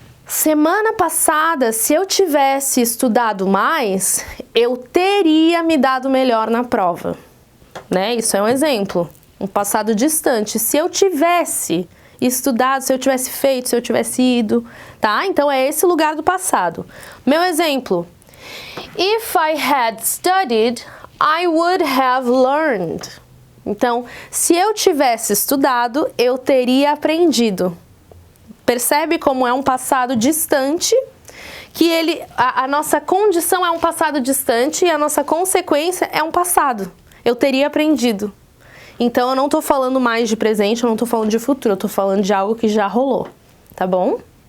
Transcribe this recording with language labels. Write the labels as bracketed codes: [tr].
[pt] Semana passada, se eu tivesse estudado mais, eu teria me dado melhor na prova, né? Isso é um exemplo, um passado distante. Se eu tivesse estudado, se eu tivesse feito, se eu tivesse ido, tá? Então é esse lugar do passado. Meu exemplo: [en] If I had studied, I would have learned. [pt] Então, se eu tivesse estudado, eu teria aprendido. Percebe como é um passado distante, que a nossa condição é um passado distante e a nossa consequência é um passado. Eu teria aprendido. Então, eu não tô falando mais de presente, eu não tô falando de futuro, eu tô falando de algo que já rolou, tá bom?